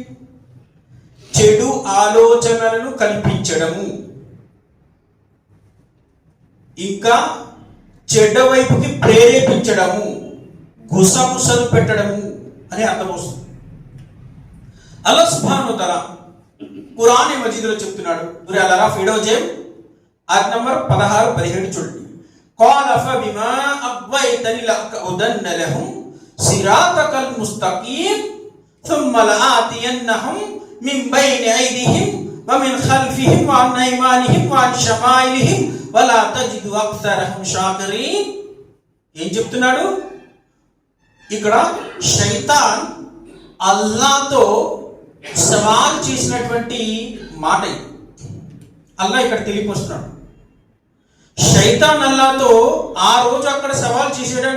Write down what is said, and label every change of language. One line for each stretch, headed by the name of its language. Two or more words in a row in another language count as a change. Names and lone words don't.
Telugu: చెడు ఆలోచనలను కల్పించడము, ఇంకా చెడ్డ వైపుకి ప్రేరేపించడము, గుసగుసలు పెట్టడము అని అర్థం వస్తుంది.
Arabic: الله سبحانه وتعالى
Telugu: ఖురాన్ మజీద్లో చెప్తున్నాడు. సూరా అల్ అరాఫ్ 7వ అధ్యాయం ఆయత్ నంబర్ 16-17 చూడండి.
Arabic: قال فبما أغويتني لأقعدن لهم صراطك المستقيم ثم لآتينهم من بين أيديهم ومن خلفهم وعن أيمانهم وعن شمائلهم ولا تجد أكثرهم شاكرين.
Telugu: ఏం చెప్తున్నాడు ఇక్కడ? శైతాన్ అల్లాతో సవాల్ చేసినటువంటి మాట. అల్లా ఇక్కడ తెలియపరుస్తున్నాడు. శైతాన్ అల్లాతో ఆ రోజు అక్కడ సవాల్ చేశాడంట.